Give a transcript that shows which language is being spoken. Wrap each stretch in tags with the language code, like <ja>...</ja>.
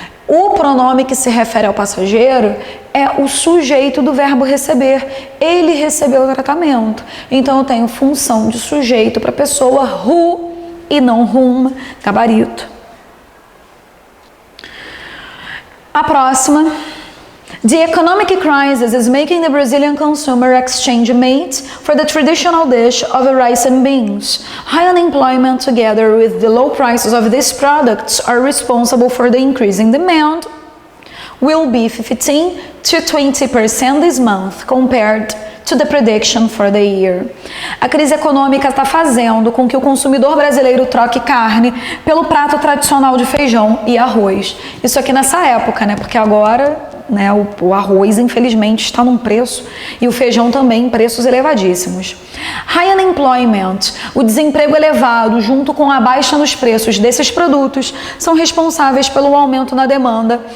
<pt>O pronome que se refere ao passageiro é o sujeito do verbo receber. Ele recebeu o tratamento. Então eu tenho função de sujeito para a pessoa who e não whom, gabarito. A próxima.</pt> <en>The economic crisis is making the Brazilian consumer exchange meat for the traditional dish of rice and beans. High unemployment together with the low prices of these products are responsible for the increasing demand. Will be 15 to 20% this month compared to the prediction for the year.</en> <pt>A crise econômica está fazendo com que o consumidor brasileiro troque carne pelo prato tradicional de feijão e arroz. Isso aqui nessa época, né? Porque agora, né, o arroz, infelizmente, está num preço e o feijão também em preços elevadíssimos.</pt> <en>High unemployment,</en> <pt>o desemprego elevado, junto com a baixa nos preços desses produtos, são responsáveis pelo aumento na demanda.</pt>